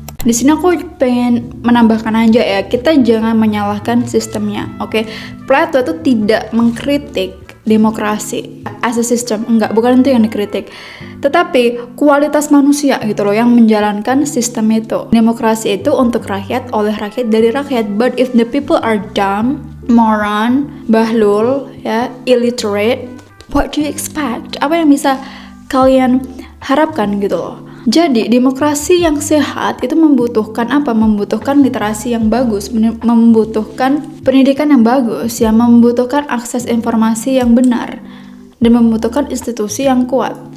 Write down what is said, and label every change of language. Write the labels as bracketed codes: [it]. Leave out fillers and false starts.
[id] Di sini aku pengen menambahkan aja ya, kita jangan menyalahkan sistemnya, oke? Plato itu tidak mengkritik demokrasi [en] as a system, [id] bukan itu yang dikritik, tetapi kualitas manusia gitu loh yang menjalankan sistem itu. Demokrasi itu untuk rakyat, oleh rakyat, dari rakyat. [en] But if the people are dumb, moron, bahlul, [id] ya, [en] illiterate, what do you expect? [id] Apa yang bisa kalian harapkan gitu loh. Jadi demokrasi yang sehat itu membutuhkan apa? Membutuhkan literasi yang bagus, membutuhkan pendidikan yang bagus, ya, membutuhkan akses informasi yang benar, dan membutuhkan institusi yang kuat.